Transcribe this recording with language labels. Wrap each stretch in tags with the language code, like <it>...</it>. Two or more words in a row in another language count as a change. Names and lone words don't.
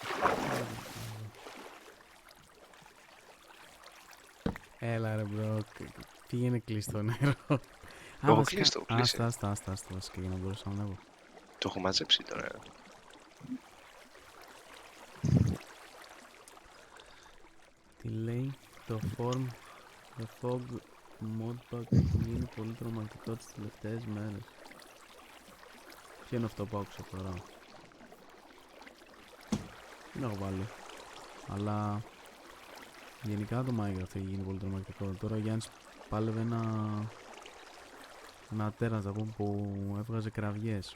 <el>Έλα ρε μπρο, πήγαινε κλειστό νερό. Το έχω κλείσει, το έχω κλείσει. Άστα, βασικά για να μπορούσα να ανέβω. Το έχω μαζέψει τώρα. Τι λέει, το form, the fog modpack έχει γίνει πολύ τρομακτικό τις τελευταίες μέρες. Ποιο είναι αυτό που άκουσα τώρα? Δεν έχω βάλει. Αλλά γενικά το Minecraft έχει γίνει πολύ τρομακτικό. Τώρα ο Γιάννης πάλευε ένα τέρας να πούμε που έβγαζε κραυγές.</el>